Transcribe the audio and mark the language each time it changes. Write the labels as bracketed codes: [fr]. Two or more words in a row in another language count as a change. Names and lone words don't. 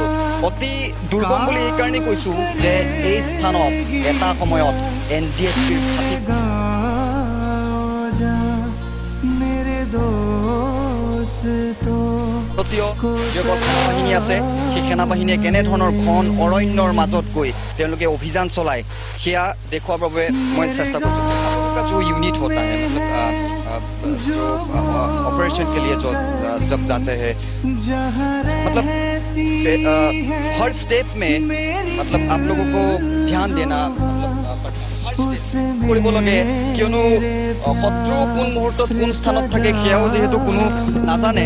[as] অতি দুৰ্গম বুলি এইকাৰণেই কৈছোঁ যে এই স্থানত এটা সময়ত NDFBৰ ঘাটি যিসকল সেনাবাহিনী আছে সেই সেনাবাহিনীয়ে কেনেধৰণৰ ঘন অৰণ্যৰ মাজত গৈ তেওঁলোকে অভিযান চলায় সেয়া দেখুৱাৰ বাবে মই চেষ্টা কৰিছোঁ। [hi] आपका जो यूनिट होता है, मतलब जो ऑपरेशन के लिए जो जब जाते हैं, मतलब हर स्टेप में मतलब आप लोगों को ध्यान देना [as] কৰিব লাগে, কিয়নো শত্ৰু কোন মুহূৰ্তত কোন স্থানত থাকে সেয়াও যিহেতু কোনো নাজানে।